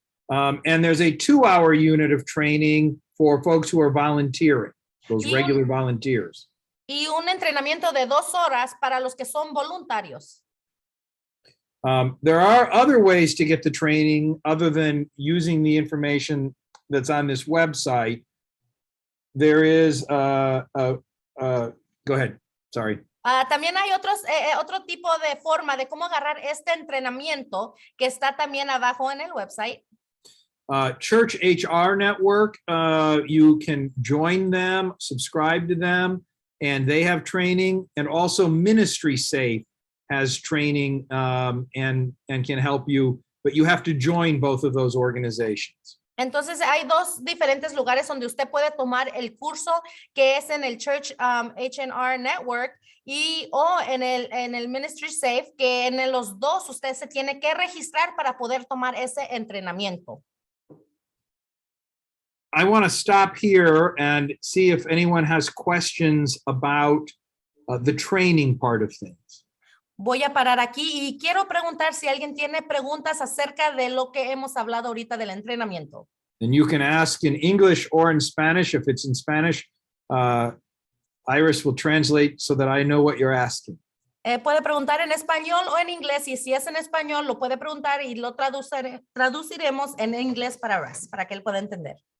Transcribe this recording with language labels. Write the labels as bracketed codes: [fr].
[en] And there's a 2-hour unit of training for folks who are volunteering, those regular volunteers. [es] Y un entrenamiento de 2 horas para los que son voluntarios. [en] There are other ways to get the training other than using the information that's on this website. There is, go ahead, sorry. [es] También hay otro tipo de forma de cómo agarrar este entrenamiento que está también abajo en el website. [en] Church HR Network, you can join them, subscribe to them, and they have training. And also Ministry Safe has training and can help you, but you have to join both of those organizations. [es] Entonces hay 2 diferentes lugares donde usted puede tomar el curso que es en el Church H&R Network o en el Ministry Safe, que en los 2 usted se tiene que registrar para poder tomar ese entrenamiento. [en] I want to stop here and see if anyone has questions about the training part of things. [es] Voy a parar aquí y quiero preguntar si alguien tiene preguntas acerca de lo que hemos hablado ahorita del entrenamiento. [en] And you can ask in English or in Spanish. If it's in Spanish, Iris will translate so that I know what you're asking. [es] Puede preguntar en español o en inglés, y si es en español lo puede preguntar y lo traduciremos en inglés para Russ, para que él pueda entender.